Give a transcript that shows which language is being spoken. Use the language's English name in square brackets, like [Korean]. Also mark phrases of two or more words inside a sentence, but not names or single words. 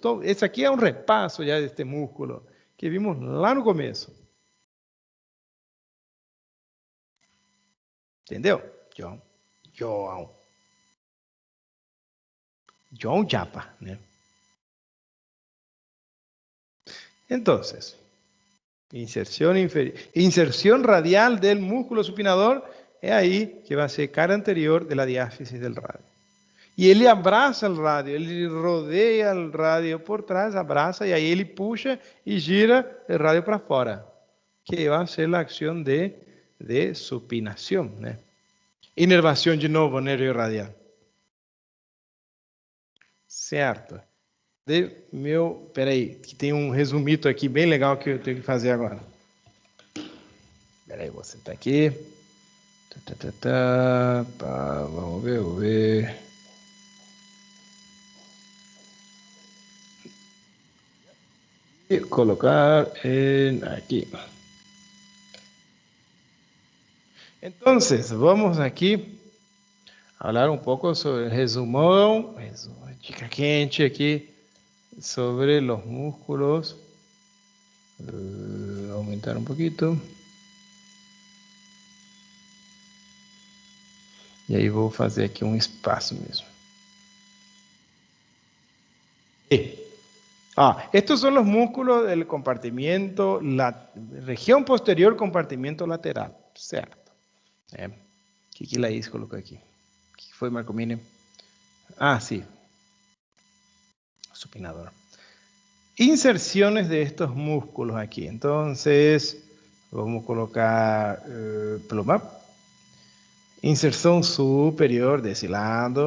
[Portuguese] Então, esse aqui é um repasso já deste músculo que vimos lá no começo. Entendeu? João. João. João Japa, né? Então, [Spanish] inserción radial del músculo supinador es ahí que va a ser cara anterior de la diáfisis del radio. [Portuguese] Y ele abraça o radio, ele rodeia o radio por trás, abraça e aí ele puxa e gira o radio para fora, que vai ser a ação de supinação, né? Inervação de novo, nervio radial. Certo. Peraí, que tem um resumito aqui bem legal que eu tenho que fazer agora. Peraí, vou sentar aqui. Vamos ver. [Spanish] Y colocar aquí. Entonces, vamos aquí a hablar un poco sobre el resumão, [Portuguese] dica quente [Spanish] aquí, sobre los músculos. Aumentar un poquito. [Portuguese] E aí vou fazer aqui um espaço mesmo. [Spanish] Estos son los músculos del compartimiento, la región posterior compartimiento lateral, certo? [Portuguese] Que Laís colocou aqui? O que foi, Marcomini? [Spanish] Sí. Supinador. Inserciones de estos músculos aquí. Entonces, vamos a colocar pluma. Inserción superior de ese lado.